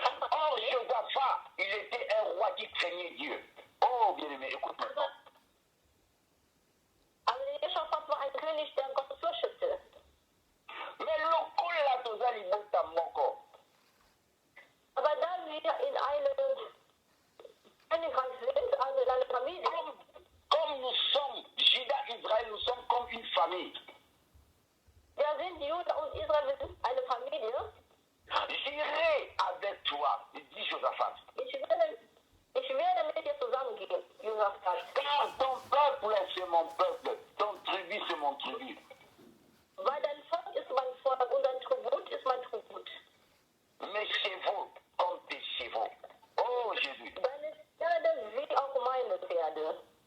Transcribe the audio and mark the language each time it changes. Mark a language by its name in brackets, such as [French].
[French] Or, Josaphat, il était un roi qui craignait Dieu. Oh, bien-aimé, écoute maintenant. [German] Also Josaphat war ein König, der Gott fürchtete. [Lingala] Mais lokola tozali bota moko. [German] Aber da wir in einem Königreich sind, also in einer Familie, [French] Comme nous sommes, Juda, Israël, nous sommes comme une famille. [German] wir sind Juda und Israel, wir sind eine Familie. [French] J'irai avec toi, dit Josaphat. [German] Ich werde mit dir zusammengehen, Josaphat. [French] Car ton peuple, c'est mon peuple. Ton tribu, c'est mon tribu. [German] Weil dein Volk ist mein Volk und dein Tribut ist mein Tribut. [French] Mes chevaux comme tes chevaux. Oh Jésus. [German] Deine Pferde wie auch meine Pferde.